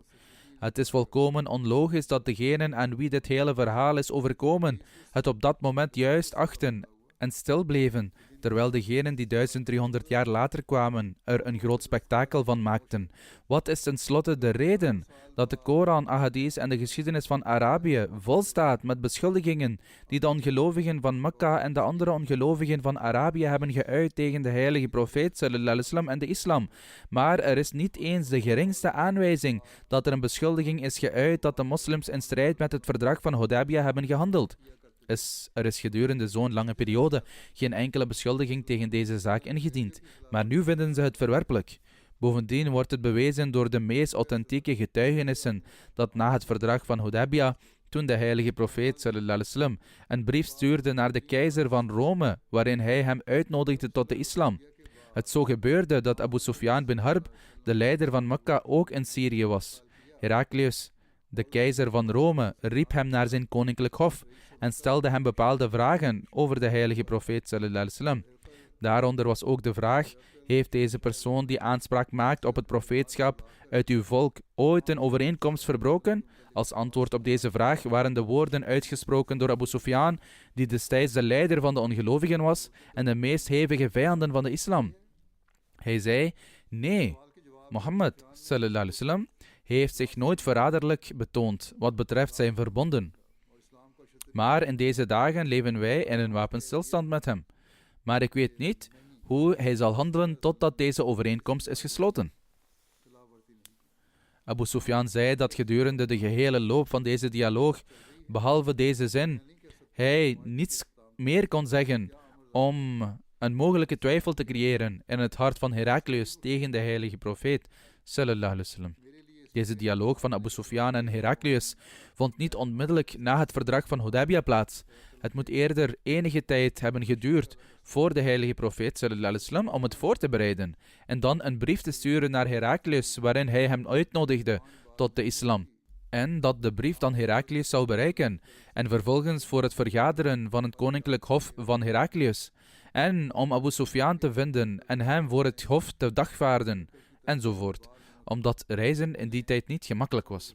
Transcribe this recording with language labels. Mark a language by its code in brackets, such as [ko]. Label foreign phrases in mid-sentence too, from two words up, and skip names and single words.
[nl] Het is volkomen onlogisch dat degenen aan wie dit hele verhaal is overkomen, het op dat moment juist achten en stil bleven, terwijl degenen die 1300 jaar later kwamen er een groot spektakel van maakten. Wat is tenslotte de reden dat de Koran, Ahadith en de geschiedenis van Arabië volstaat met beschuldigingen die de ongelovigen van Mekka en de andere ongelovigen van Arabië hebben geuit tegen de heilige profeet [ar] صلى الله عليه وسلم [nl] en de islam. Maar er is niet eens de geringste aanwijzing dat er een beschuldiging is geuit dat de moslims in strijd met het verdrag van Hudaybiyah hebben gehandeld. Er is gedurende zo'n lange periode geen enkele beschuldiging tegen deze zaak ingediend, maar nu vinden ze het verwerpelijk. Bovendien wordt het bewezen door de meest authentieke getuigenissen dat na het verdrag van Hudaybiyah, toen de heilige profeet [ar] صلى الله عليه وسلم [nl] een brief stuurde naar de keizer van Rome, waarin hij hem uitnodigde tot de islam. Het zo gebeurde dat Abu Sufyan bin Harb, de leider van Mekka, ook in Syrië was. Heraklius, de keizer van Rome, riep hem naar zijn koninklijk hof en stelde hem bepaalde vragen over de heilige profeet [ar] صلى الله عليه وسلم. [nl] Daaronder was ook de vraag: heeft deze persoon die aanspraak maakt op het profeetschap uit uw volk ooit een overeenkomst verbroken? Als antwoord op deze vraag waren de woorden uitgesproken door Abu Sufyan, die destijds de leider van de ongelovigen was en de meest hevige vijanden van de islam. Hij zei: nee, Mohammed [ar] صلى الله عليه وسلم [nl] heeft zich nooit verraderlijk betoond wat betreft zijn verbonden. Maar in deze dagen leven wij in een wapenstilstand met hem. Maar ik weet niet hoe hij zal handelen totdat deze overeenkomst is gesloten. Abu Sufyan zei dat gedurende de gehele loop van deze dialoog, behalve deze zin, hij niets meer kon zeggen om een mogelijke twijfel te creëren in het hart van Heraklius tegen de heilige profeet [ar] صلى الله عليه وسلم. [nl] Deze dialoog van Abu Sufyan en Heraklius vond niet onmiddellijk na het verdrag van Hudaybiyah plaats. Het moet eerder enige tijd hebben geduurd voor de heilige profeet [ar] صلى الله عليه وسلم [nl] om het voor te bereiden en dan een brief te sturen naar Heraklius waarin hij hem uitnodigde tot de islam. En dat de brief dan Heraklius zou bereiken en vervolgens voor het vergaderen van het koninklijk hof van Heraklius en om Abu Sufyan te vinden en hem voor het hof te dagvaarden enzovoort, omdat reizen in die tijd niet gemakkelijk was.